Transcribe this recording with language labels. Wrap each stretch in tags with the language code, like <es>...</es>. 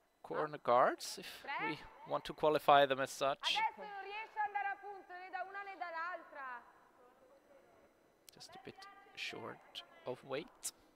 <en>corner guards, if we want to qualify them as such.</en> <it>Adesso non riesce ad andare a punto né da una né dall'altra.</it> <en>Just a bit short of weight.</en>